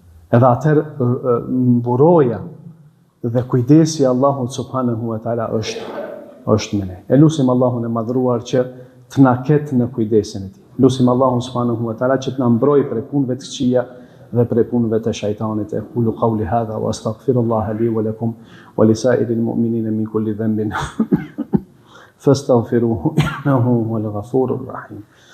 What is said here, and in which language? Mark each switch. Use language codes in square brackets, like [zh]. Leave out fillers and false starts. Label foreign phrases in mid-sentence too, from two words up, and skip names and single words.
[sq] Edhe atëherë mburoja dhe kujdesi i Allahut [ar] سبحانه وتعالى [sq] është me ne. E lutim Allahun e madhruar që të na ketë në kujdesin e tij. Lutim Allahun [ar] سبحانه وتعالى [sq] që të na mbrojë prej punëve të këqija dhe prej punëve të shejtanit. [ar] أقول قولي هذا وأستغفر الله لي ولكم ولسائر المؤمنين من كل ذنب فاستغفروه إنه هو الغفور الرحيم.